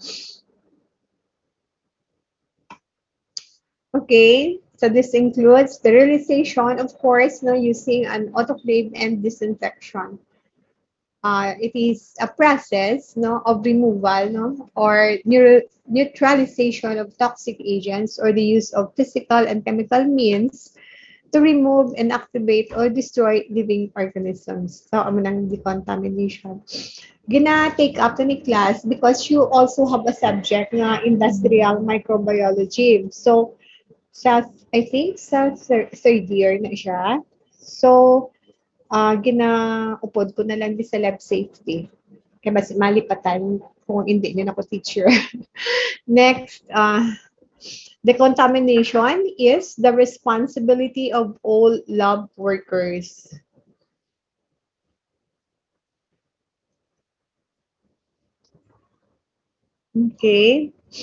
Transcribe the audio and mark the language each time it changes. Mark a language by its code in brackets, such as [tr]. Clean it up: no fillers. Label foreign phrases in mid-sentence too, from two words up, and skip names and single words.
[en] Okay, so this includes sterilization, of course, no, using an autoclave and disinfection. It is a process no, of removal no, or neutralization of toxic agents or the use of physical and chemical means to remove, inactivate, or destroy living organisms. So, [hil] amo ng decontamination. [en] Gina-take up to ni class because you also have a subject na industrial microbiology. [hil] So, sa, [en] I think [hil] sa [en] third year [hil] na siya. So, ginaupod ko na lang di sa lab safety. Kaya mas malipatan kung hindi din ako teacher. [en] Next, decontamination is the responsibility of all lab workers. Okay.